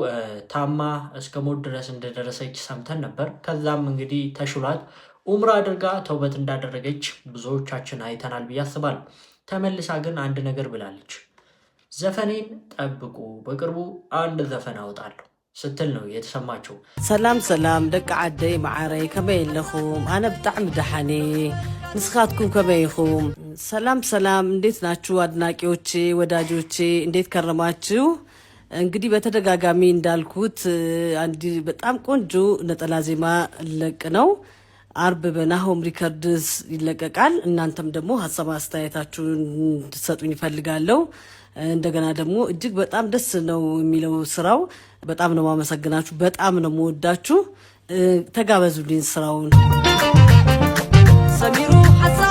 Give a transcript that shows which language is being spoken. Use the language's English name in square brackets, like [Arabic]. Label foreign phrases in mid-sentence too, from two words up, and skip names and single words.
[Amharic] ታማ እስከ ሞት ድረስ እንደደረሰች ሰምተን ነበር። ከዛም እንግዲህ ተሽሏት ኡምራ አድርጋ ተውበት እንዳደረገች ብዙዎቻችን አይተናል ብዬ አስባለሁ። ተመልሳ ግን አንድ ነገር ብላለች። ዘፈኔን ጠብቁ፣ በቅርቡ አንድ ዘፈን አወጣለሁ ስትል ነው የተሰማቸው። [Tigrinya] ሰላም ሰላም ደቂ ዓደይ ማዕረይ ከመይ ኣለኹም? አነ ብጣዕሚ ደሓኔ፣ ንስኻትኩም ከመይ ኢኹም? [Amharic] ሰላም ሰላም፣ እንዴት ናችሁ አድናቂዎቼ፣ ወዳጆቼ እንዴት ከረማችሁ? እንግዲህ በተደጋጋሚ እንዳልኩት አንድ በጣም ቆንጆ ነጠላ ዜማ ለቅ ነው አርብ በናሆም ሪከርድስ ይለቀቃል። እናንተም ደግሞ ሐሳብ አስተያየታችሁን እንድትሰጡኝ ይፈልጋለሁ። እንደገና ደግሞ እጅግ በጣም ደስ ነው የሚለው ስራው። በጣም ነው ማመሰግናችሁ፣ በጣም ነው መወዳችሁ። ተጋበዙልኝ ስራውን። ሰሚሩ ሐሳብ